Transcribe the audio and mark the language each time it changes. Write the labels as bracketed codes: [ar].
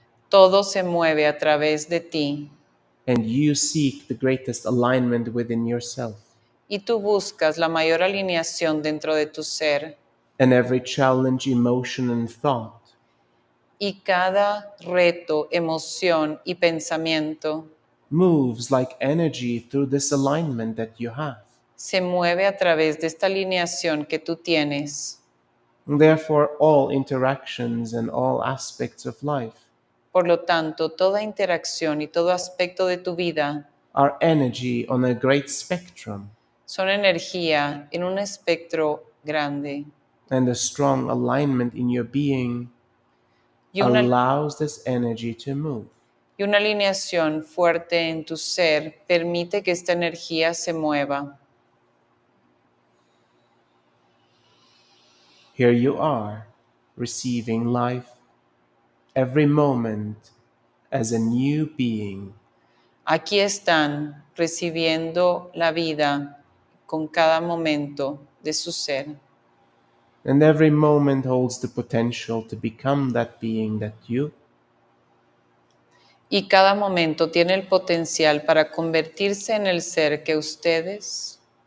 [es] todo se mueve a través de ti [en] and you seek the greatest alignment within yourself. [es] y tú buscas la mayor alineación dentro de tu ser [en] And every challenge, emotion, and thought [es] y cada reto, emoción y pensamiento [en] moves like energy through this alignment that you have. [es] se mueve a través de esta alineación que tú tienes. [en] Therefore, all interactions and all aspects of life [es] Por lo tanto, toda interacción y todo aspecto de tu vida [en] are energy on a great spectrum, [es] son energía en un espectro grande. [en] and a strong alignment in your being [es] Y una, [en] allows this energy to move. [es] y una alineación fuerte en tu ser permite que esta energía se mueva. [en] Here you are, receiving life every moment as a new being, [es] Aquí están recibiendo la vida con cada momento de su ser. [en] and every moment holds the potential to become that being that [es] Y cada momento tiene el potencial para convertirse en el ser que ustedes